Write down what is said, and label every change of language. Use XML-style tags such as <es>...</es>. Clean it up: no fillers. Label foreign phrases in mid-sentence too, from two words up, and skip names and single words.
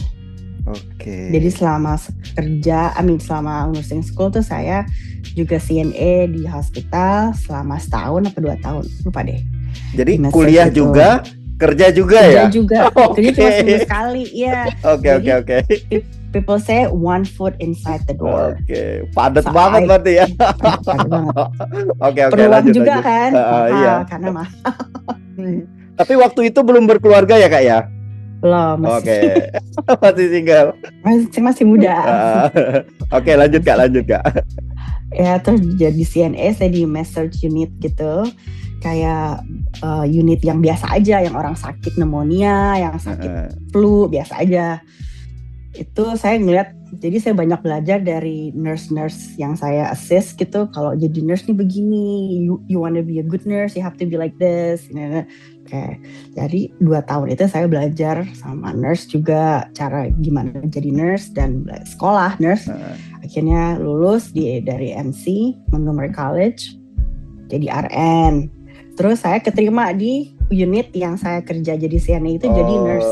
<id>Oke. Jadi selama selama</id> <en>nursing school</en> <id>tuh saya juga CNA di hospital selama 1 tahun atau 2 tahun, lupa deh. Jadi kuliah itu juga, kerja juga ya? Kerja juga, kerja cuma seminggu sekali, ya. Oke.</id> <en>People say 1 foot inside the door.</en> <id>Oke, padat banget berarti ya. Padat banget. Oke, lanjut juga kan? Iya. Karena mahal. Tapi waktu itu belum berkeluarga ya, Kak ya? Belum, masih masih single. Masih muda. Oke, lanjut Kak. Ya, terus jadi CNA, saya di</id> <en>med surg unit</en> <id>gitu. Kayak unit yang biasa aja, yang orang sakit pneumonia, yang sakit flu, biasa aja. Itu saya ngeliat, jadi saya banyak belajar dari nurse-nurse yang saya assist gitu. Kalau jadi nurse nih begini,</id> <en>you wanna be a good nurse, you have to be like this.</en> <id>Oke. Jadi 2 tahun itu saya belajar sama nurse juga, cara gimana jadi nurse dan sekolah nurse. Akhirnya lulus dari MC, Montgomery College, jadi RN. Terus saya keterima di unit yang saya kerja jadi CNA itu, jadi nurse.</id>